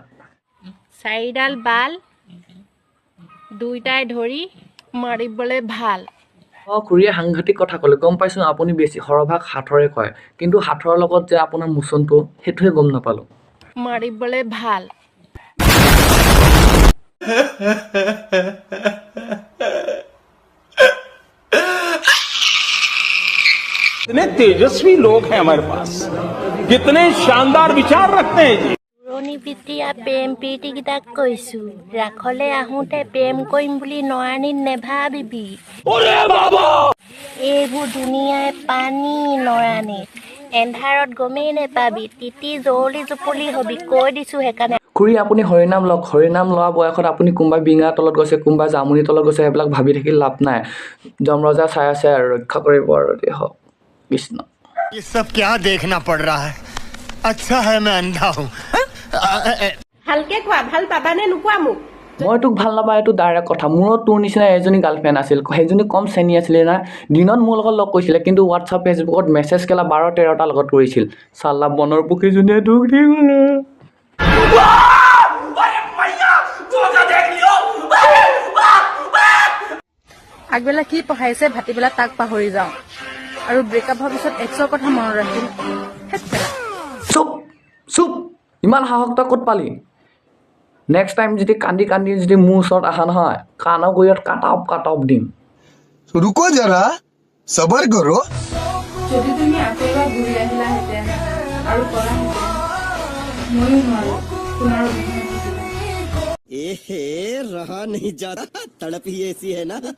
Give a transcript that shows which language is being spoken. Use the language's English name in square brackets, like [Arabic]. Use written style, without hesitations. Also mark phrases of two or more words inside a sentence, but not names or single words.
[Assamese] 4ডাল বাল দুইটাই ধৰি মাৰিবলৈ ভাল খুৰীয়ে সাংঘাতিক কথা ক'লে গম পাইছোঁ আপুনি বেছি সৰভাগ হাতৰে কয় কিন্তু হাতৰ লগত যে আপোনাৰ মোচনটো সেইটোহে গম নাপালোঁ মাৰিবলৈ ভাল [Hindi] इतने तेजस्वी लोग हैं हमारे पास कितने शानदार विचार रखते हैं जी [Assamese] পুৰণি পিতৃয়া প্ৰেম প্ৰীতিকেইটাক কৈছো ৰাখলে আহোঁতে প্ৰেম কৰিম বুলি নৰানীত নেভাবিবি এইবোৰ দুনিয়াই পানী নৰানীত এন্ধাৰত গমেই নেপাবি তিতি জৌলি জুপলি হবি কৈ দিছো সেইকাৰণে খুৰী আপুনি হৰিনাম লওক হৰিনাম লোৱা বয়সত আপুনি কোনোবা বিঙাৰ তলত গৈছে কোনোবা জামুনিৰ তলত গৈছে সেইবিলাক ভাবি থাকি লাভ নাই যমৰজা চাই আছে আৰু ৰক্ষা কৰিব আৰু দেই হওক কৃষ্ণ [Hindi] ये सब क्या देखना पड़ रहा है अच्छा है मैं अंधा हूँ [Assamese] ভালকে কোৱা ভাল পাবানে নোকোৱা মোক মই তোক ভাল নাপাওঁ এইটো ডাইৰেক্ট কথা মোৰো তোৰ নিচিনা এজনী গাৰ্লফ্ৰেণ্ড আছিল সেইজনী কম চেনি আছিলে না দিনত মোৰ লগত লগ কৰিছিলে কিন্তু হোৱাটছআপ ফেচবুকত মেছেজ কেলা 12-13টা লগত কৰিছিল চাল্লা বনৰ পক্ষীজনীয়ে দুখ দি গ'লে আগবেলা কি পঢ়াইছে ভাটিবেলা তাক পাহৰি যাওঁ আৰু ব্ৰেকআপ হোৱাৰ পিছত এক্সৰ কথা মনত ৰাখিম চুপ ইমান সাহস তই ক'ত পালি [English] next time [Assamese] যদি কান্দি যদি মোৰ ওচৰত আহা নহয় কাণৰ গুৰিত কাট দিম [Hindi] रुको जरा सबर करो [Assamese] যদি তুমি আকৌ এবাৰ ঘূৰি আহিলাহেঁতেন আৰু কৰাহেঁতেন ময়ো নোৱাৰো তোমাৰ [Hindi] रहा नहीं जाता तड़प ही ऐसी है ना